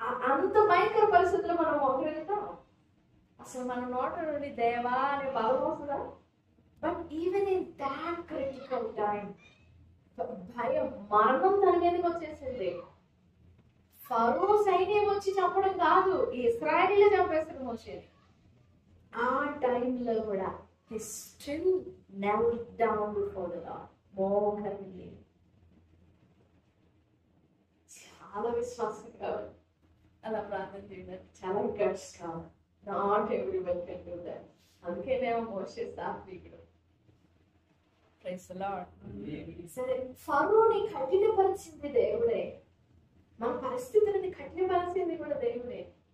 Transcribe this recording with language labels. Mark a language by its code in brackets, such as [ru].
[te] అంత భయంకర పరిస్థితుల్లో మనం మోకరిల్లుతాం. అసలు మన నోట నుండి దేవా అనే బలం వస్తుందా? [en] but even in that critical time [te] భయం, మరణం తన మీదకి వచ్చేసింది. ఫరో సైన్యం వచ్చి చంపడం కాదు, ఈ ఇశ్రాయేలీయులే చంపేస్తారు మోషేని. ఆ టైంలో కూడా [en] he still knelt down before the Lord. [te] మోకరిల్లి. చాలా విశ్వాసం కావాలి అలా ప్రార్థన చేయడానికి, చాలా గట్స్ కావాలి. [en] Not everyone can do that. [te] అందుకేనేమో మోషే సాత్వికుడు. [en] Praise the lord. [te] సరే, ఫరోని కఠినపరిచింది దేవుడే, మన పరిస్థితులని కఠినపరిచింది కూడా దేవుడే.